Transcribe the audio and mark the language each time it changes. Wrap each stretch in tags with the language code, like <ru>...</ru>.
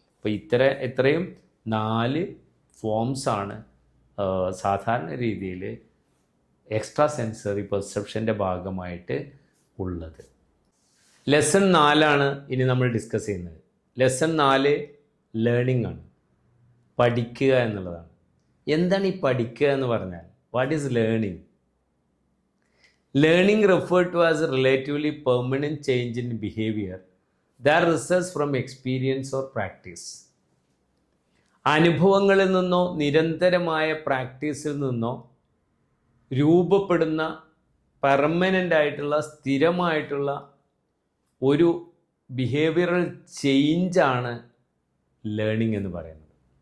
<ml>അപ്പോൾ ഇത്രയും 4 ഫോംസാണ് സാധാരണ രീതിയിൽ എക്സ്ട്രാ സെൻസറി പെർസെപ്ഷൻ്റെ ഭാഗമായിട്ട് ഉള്ളത്. ലെസൺ 4 ഇനി നമ്മൾ ഡിസ്കസ് ചെയ്യുന്നത്. ലെസൺ 4 ലേണിംഗ് ആണ്, പഠിക്കുക എന്നുള്ളതാണ്. എന്താണ് ഈ പഠിക്കുക എന്ന് പറഞ്ഞാൽ?</ml> <en>What is learning? Learning referred to as a relatively permanent change in behavior that results from experience or practice.</en> <ml>അനുഭവങ്ങളിൽ നിന്നോ നിരന്തരമായ പ്രാക്ടീസിൽ നിന്നോ രൂപപ്പെടുന്ന പെർമനൻ്റ് ആയിട്ടുള്ള, സ്ഥിരമായിട്ടുള്ള ഒരു ബിഹേവിയറൽ ചേഞ്ചാണ് ലേണിംഗ് എന്ന് പറയുന്നത്.</ml>